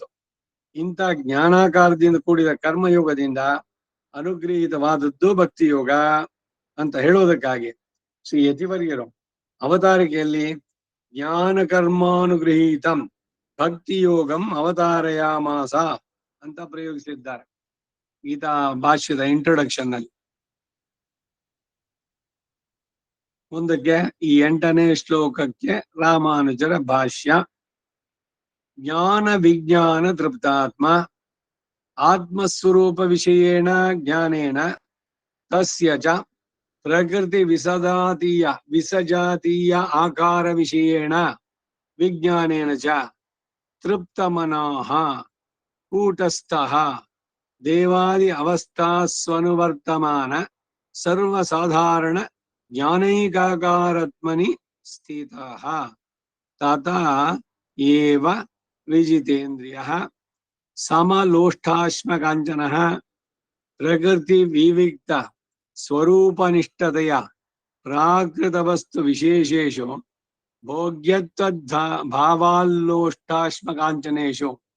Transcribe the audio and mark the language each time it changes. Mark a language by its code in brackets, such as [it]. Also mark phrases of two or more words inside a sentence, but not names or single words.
[kn] ಇಂಥ ಜ್ಞಾನಾಕಾರದಿಂದ ಕೂಡಿದ ಕರ್ಮಯೋಗದಿಂದ ಅನುಗ್ರಹಿತವಾದದ್ದು ಭಕ್ತಿಯೋಗ ಅಂತ ಹೇಳುವುದಕ್ಕಾಗಿ ಶ್ರೀ ಯತಿವರ್ಯರು ಅವತಾರಿಕೆಯಲ್ಲಿ [sa] ಜ್ಞಾನ ಕರ್ಮಾನುಗೃಹೀತಂ ಭಕ್ತಿಯೋಗಂ ಅವತಾರಯಾಮಾಸ [kn] ಅಂತ ಪ್ರಯೋಗಿಸಿದ್ದಾರೆ ಗೀತಾ ಭಾಷ್ಯದ ಇಂಟ್ರೊಡಕ್ಷನ್ ನಲ್ಲಿ. ಮುಂದಕ್ಕೆ ಈ 8ನೇ ಶ್ಲೋಕಕ್ಕೆ ರಾಮಾನುಜರ ಭಾಷ್ಯ. [sa] ಜ್ಞಾನ ವಿಜ್ಞಾನ ತೃಪ್ತಾತ್ಮ ಆತ್ಮಸ್ವರೂಪ ವಿಷಯೇಣ ಜ್ಞಾನೇನ ತಸ್ಯ ಚ ಪ್ರಕೃತಿ ವಿಸಜಾತೀಯ ಆಕಾರ ವಿಷಯೇಣ ವಿಜ್ಞಾನೇನ ಚ ತೃಪ್ತಮನಃ ಕೂಟಸ್ಥಃ ದೇವಾದಿ ಅವಸ್ಥಾ ಸ್ವನುವರ್ತಮಾನ ಸರ್ವಸಾಧಾರಣ ಜ್ಞಾನೈಕಾಕಾರಾತ್ಮನಿ ಸ್ಥಿತಃ ತತಃ ಏವ ವಿಜಿತೇಂದ್ರಿಯಃ ಸಮಲೋಷ್ಠಾಶ್ಮಕಾಂಚನಃ ಪ್ರಕೃತಿ ವಿವಿಕ್ತ ಸ್ವರೂಪನಿಷ್ಠತೆಯ ಪ್ರಾಕೃತ ವಸ್ತು ವಿಶೇಷೇಷು ಭೋಗ್ಯತ್ವದ್ ಭಾವಾಲ್ಲೋಷ್ಟಾಶ್ಮಕಾಂಚನೇಷು